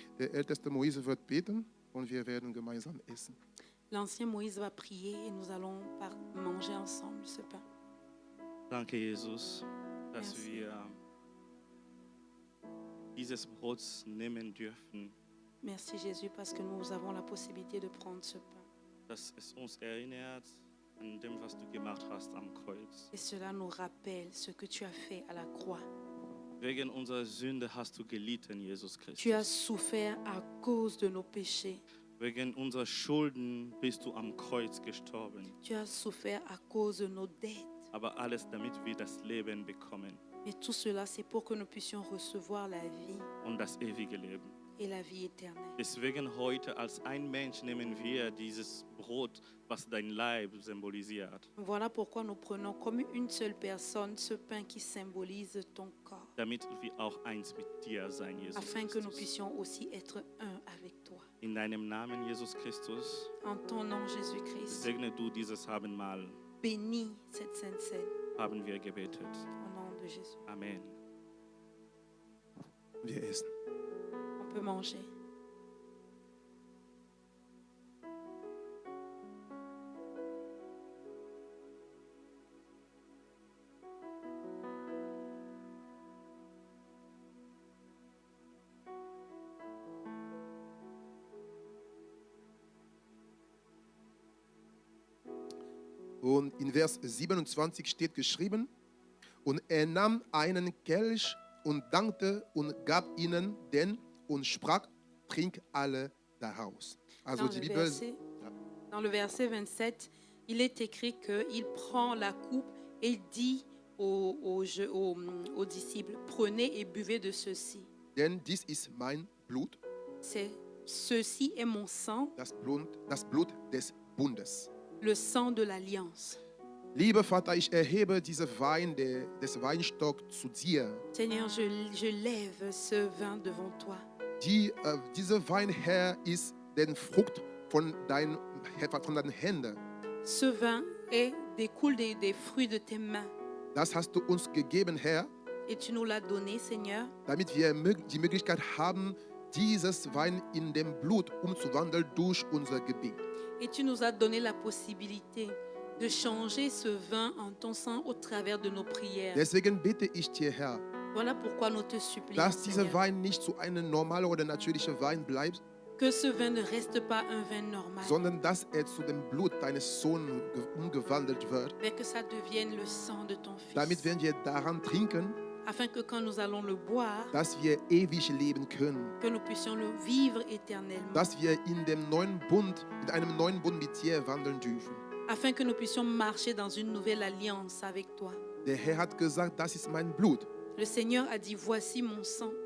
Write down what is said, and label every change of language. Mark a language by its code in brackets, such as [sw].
[de] Der älteste Moise wird beten und wir werden gemeinsam essen. [fr] L'ancien Moïse va prier et nous allons manger ensemble ce pain. [de] Danke, Jesus, dass [fr] Merci. [de] wir dieses Brot nehmen dürfen, [fr] Merci Jésus parce que nous avons la possibilité de prendre ce pain. [de] dass es uns erinnert an dem, was du gemacht hast am Kreuz. [fr] Et cela nous rappelle ce que tu as fait à la croix. [de] Wegen unserer Sünde hast du gelitten, Jesus [fr] Tu as [de] Christus. [fr] souffert à cause de nos péchés. [de] Wegen unserer Schulden bist du am Kreuz gestorben. [fr] Tu as souffert à cause de nos dettes. [de] Aber alles, damit wir das Leben bekommen [fr] Et tout cela, c'est pour que nous puissions recevoir la vie [de] und das ewige Leben. [fr] et la vie éternelle. [de] Deswegen heute als ein Mensch nehmen wir dieses Brot, was dein Leib symbolisiert, [fr] Voilà pourquoi nous prenons comme une seule personne ce pain qui symbolise ton corps, [de] damit wir auch eins mit dir sein, Jesus [fr] afin que nous [de] Christus. [fr] puissions aussi être un avec toi. [de] In deinem Namen, Jesus Christus, [fr] En ton nom, Jésus-Christ, [de] segne du dieses Abendmahl, [fr] bénis cette sainte scène. [de] haben wir gebetet. [fr] Au nom de Jésus. Amen. [de] Wir essen. [fr] On peut manger. [de] Und in Vers 27 steht geschrieben, und er nahm einen Kelch und dankte und gab ihnen den und sprach, trink alle daraus. Also die Bibel, [fr] Dans le verset 27, il est écrit qu'il prend la coupe et il dit aux disciples, prenez et buvez de ceci. [de] denn dies ist mein Blut, [fr] Ceci est mon sang, [de] das Blut des Bundes. [fr] le sang de l'alliance. [de] Lieber Vater, ich erhebe diese Wein des Weinstock zu dir. [fr] Seigneur, je lève ce vin devant toi. [de] Dieser Wein, Herr, ist den Frucht von deinen Händen. [fr] Ce vin découle des fruits de tes mains. [de] Das hast du uns gegeben, Herr, [fr] Et tu nous l'as donné, Seigneur, [de] damit wir die Möglichkeit haben, dieses Wein in dem Blut umzuwandeln durch unser Gebet. [fr] Et tu nous as donné la possibilité de changer ce vin en ton sang au travers de nos prières. [de] Deswegen bitte ich dir, Herr, [fr] Voilà pourquoi nous te supplions, [de] dass dieser [fr] Seigneur, [de] Wein nicht so ein normaler oder natürlicher Wein bleibt, [fr] que ce vin ne reste pas un vin normal, [de] sondern dass er zu dem Blut deines Sohnes umgewandelt wird. [fr] mais que ça devienne le sang de ton Fils. [de] Damit werden wir daran trinken, [fr] Afin que quand nous allons le boire, [de] dass wir ewig leben können. [fr] que nous puissions le vivre éternellement. [de] Dass wir in einem neuen Bund mit dir wandeln dürfen. [fr] Afin que nous puissions marcher dans une nouvelle alliance avec toi. [de] Der Herr hat gesagt, das ist mein Blut. [fr] Le Seigneur a dit, voici mon sang.